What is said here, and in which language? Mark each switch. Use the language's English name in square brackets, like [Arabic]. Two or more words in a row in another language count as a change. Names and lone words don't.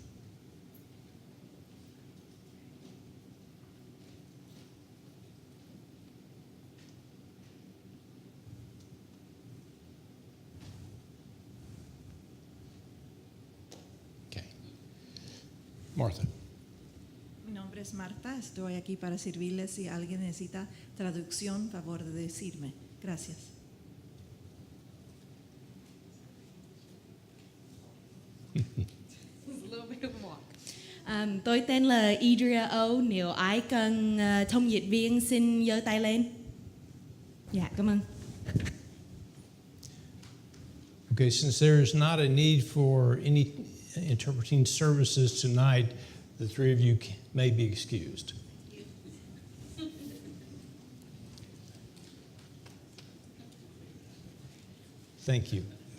[English] Okay. Martha. [Spanish] Mi nombre es Marta, estoy aquí para servirles. Si alguien necesita traducción, favor de decirme. Gracias. [Vietnamese] Tôi tên là Idria O. Nếu ai cần thông dịch viên xin giơ tay lên. Dạ, cảm ơn. [English] Okay, since there is not a need for any interpreting services tonight, the three of you may be excused. Thank you.